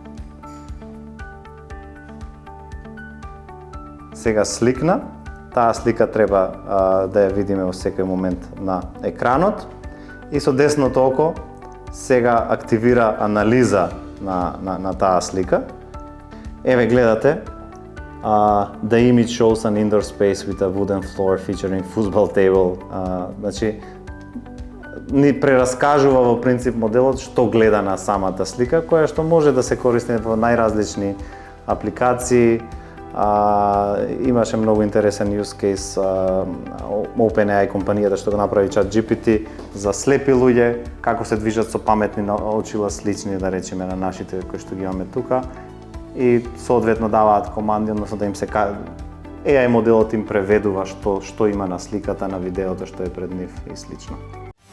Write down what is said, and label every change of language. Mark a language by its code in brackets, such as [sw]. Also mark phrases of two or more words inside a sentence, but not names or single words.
[mk] Сега сликна. Таа слика треба да ја видиме во секој момент на екранот. И со десното око сега активира анализа на таа слика. Еве гледате, [en] the image shows an indoor space with a wooden floor featuring football table. [mk] Значи, ни прераскажува во принцип моделот што гледа на самата слика, која што може да се користи во најразлични апликации. Имаше многу интересен [en] use case, [mk] OpenAI компанијата што го направи ChatGPT за слепи луѓе, како се движат со паметни очила, слични, да речеме, на нашите кои што ги имаме тука, и соодветно даваат команди, односно да им се AI моделот им преведува што има на сликата, на видеото што е пред нив и слично.